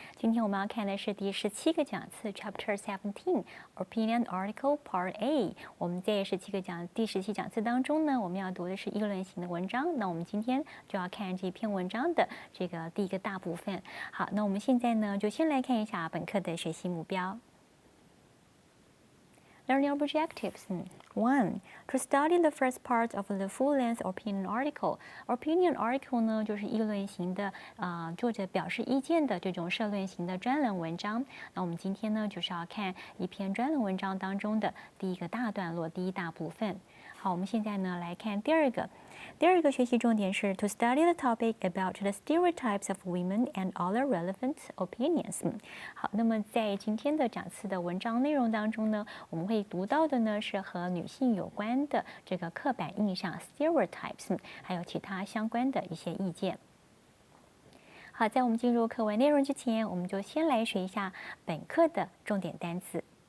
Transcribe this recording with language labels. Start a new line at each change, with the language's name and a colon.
Chinese: 今天我们要看的是第17个讲次 ，
English: Chapter 17, Opinion Article Part A。
Chinese: 我们在第17讲次当中呢，我们要读的是议论型的文章。那我们今天就要看这篇文章的这个第一个大部分。好，那我们现在呢，就先来看一下本课的学习目标。
English: Learning objectives. 1. To study the first part of the full-length opinion article.
Chinese: Opinion article 呢，就是议论型的，作者表示意见的这种社论型的专栏文章。那我们今天呢，就是要看一篇专栏文章当中的第一个大段落，第一大部分。好，我们现在呢来看第二个学习重点是
English: to study the topic about the stereotypes of women and other relevant opinions。
Chinese: 好，那么在今天的讲次的文章内容当中呢，我们会读到的呢是和女性有关的这个刻板印象 stereotypes， 还有其他相关的一些意见。好，在我们进入课文内容之前，我们就先来学一下本课的重点单词。